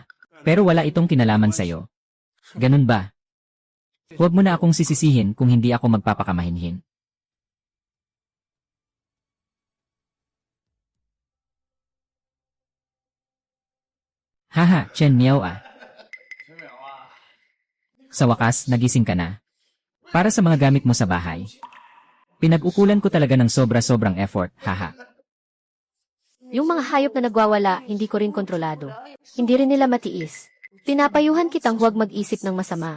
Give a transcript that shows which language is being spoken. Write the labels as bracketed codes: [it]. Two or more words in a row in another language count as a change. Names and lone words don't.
[tl] Pero wala itong kinalaman sa'yo. Ganun ba? Huwag mo na akong sisisihin kung hindi ako magpapakamahinhin. Haha, Chen Miao ah. [zh] 陈淼啊， [tl] Sa wakas, nagising ka na. Para sa mga gamit mo sa bahay. Pinag-ukulan ko talaga ng sobra-sobrang effort, haha. Yung mga hayop na nagwawala, hindi ko rin kontrolado. Hindi rin nila matiis. Pinapayuhan kitang huwag mag-isip ng masama.